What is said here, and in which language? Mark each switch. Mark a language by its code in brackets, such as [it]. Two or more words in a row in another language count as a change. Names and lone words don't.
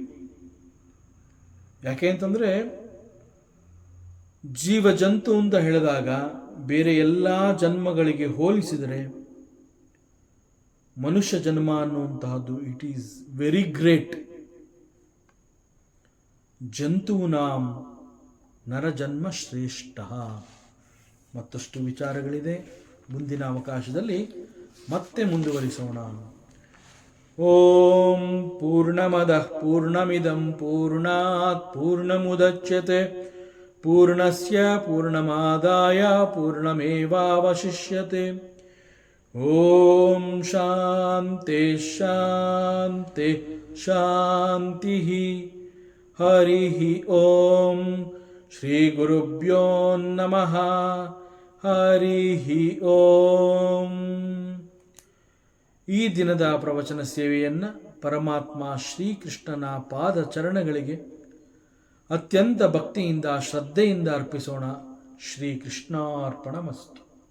[kn] ಯಾಕೆ ಅಂತಂದರೆ ಜೀವ ಜಂತು ಅಂತ ಹೇಳಿದಾಗ ಬೇರೆ ಎಲ್ಲ ಜನ್ಮಗಳಿಗೆ ಹೋಲಿಸಿದರೆ ಮನುಷ್ಯ ಜನ್ಮ ಅನ್ನುವಂತಹದ್ದು [en] it is very great. [sa] ಜಂತೂನಾಂ ನರಜನ್ಮ ಶ್ರೇಷ್ಠ. [kn] ಮತ್ತಷ್ಟು ವಿಚಾರಗಳಿದೆ, ಮುಂದಿನ ಅವಕಾಶದಲ್ಲಿ ಮತ್ತೆ ಮುಂದುವರಿಸೋಣ. [sa] ಓಂ ಪೂರ್ಣಮದಃ ಪೂರ್ಣಮಿದಂ ಪೂರ್ಣಾತ್ ಪೂರ್ಣಮುದಚ್ಯತೆ ಪೂರ್ಣಸ್ಯ ಪೂರ್ಣಮಾದಾಯ ಪೂರ್ಣಮೇವಾವಶಿಷ್ಯತೆ. ಓಂ ಶಾಂತಿ ಶಾಂತಿ ಶಾಂತಿ. ಹರಿ ಓಂ ಶ್ರೀ ಗುರುಭ್ಯೋ ನಮಃ. ಹರಿ ಓಂ. [kn] ಈ ದಿನದ ಪ್ರವಚನ ಸೇವೆಯನ್ನು ಪರಮಾತ್ಮ ಶ್ರೀಕೃಷ್ಣನ ಪಾದ ಚರಣಗಳಿಗೆ ಅತ್ಯಂತ ಭಕ್ತಿಯಿಂದ ಶ್ರದ್ಧೆಯಿಂದ ಅರ್ಪಿಸೋಣ. [sa] ಶ್ರೀಕೃಷ್ಣಾರ್ಪಣಮಸ್ತು.